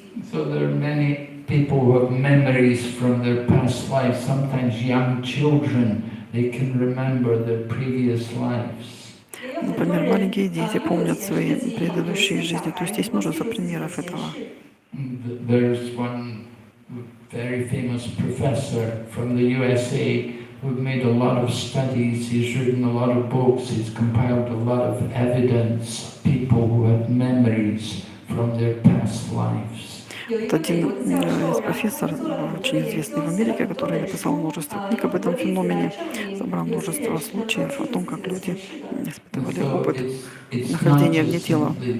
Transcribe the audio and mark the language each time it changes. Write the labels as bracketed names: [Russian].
[English] So there are many people who have memories from their past lives. Sometimes young children, they can remember their previous lives. [Russian] Например, маленькие дети помнят свои предыдущие жизни. То есть есть множество примеров этого. [English] There's one very famous professor from the USA who made a lot of studies. He's written a lot of books. He's compiled a lot of evidence. People who have memories from their past lives. [Russian] Вот один из профессоров, очень известный в Америке, который написал множество книг об этом феномене, собрал множество случаев о том, как люди испытывали опыт нахождения вне тела.